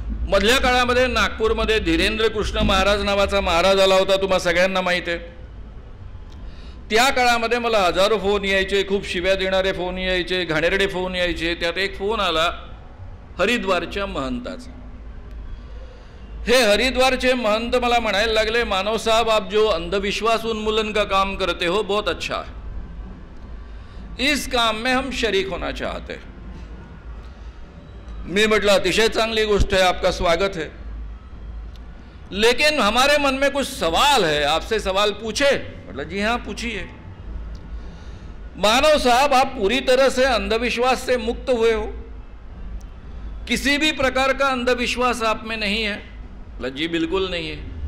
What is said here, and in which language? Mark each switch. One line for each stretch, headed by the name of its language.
Marathi: मधल्या काळामध्ये नागपूरमध्ये धीरेंद्र कृष्ण महाराज नावाचा महाराज आला होता, तुम्हा सगळ्यांना माहित आहे. त्या काळामध्ये मला हजारो फोन यायचे, खूप शिव्या देणारे फोन यायचे, घाणेरडे फोन यायचे. त्यात एक फोन आला हरिद्वारच्या महंताचा. हे हरिद्वारचे महंत मला म्हणायला लागले,
Hindi: मानव साहब आप जो अंधविश्वास उन्मूलन का काम करते हो बहुत अच्छा है, इस काम में हम शरीक होना चाहते हैं.
Marathi: मी म्हटलं अतिशय चांगली गोष्ट आहे,
Hindi: आपका स्वागत है. लेकिन हमारे मन में कुछ सवाल है, आपसे सवाल पूछे? मतलब जी हाँ पूछिए। मानव साहब, आप पूरी तरह से अंधविश्वास से मुक्त हुए हो? किसी भी प्रकार का अंधविश्वास आप में नहीं है? मतलब जी बिल्कुल नहीं है।